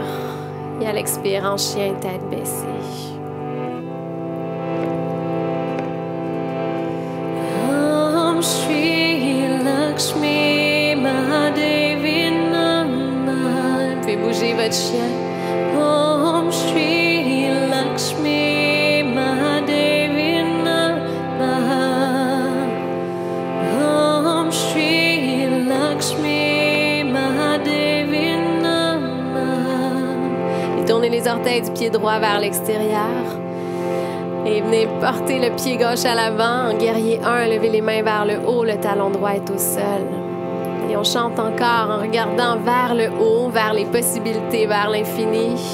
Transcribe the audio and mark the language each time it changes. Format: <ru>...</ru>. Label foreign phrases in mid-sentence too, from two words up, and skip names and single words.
<fr>Et à l'expire, en chien, tête baissée.</fr> <sa>Om Shri Lakshmi Mahadevi Namah.</sa> <fr>Vous pouvez bouger votre chien.</fr> <sa>Om Shri Lakshmi Mahadevi Namah. Om Shri Lakshmi Mahadevi Namah.</sa> <fr>Et tournez les orteils du pied droit vers l'extérieur. Et venez porter le pied gauche à l'avant. En guerrier 1, levez les mains vers le haut. Le talon droit est au sol. Et on chante encore en regardant vers le haut, vers les possibilités, vers l'infini.</fr>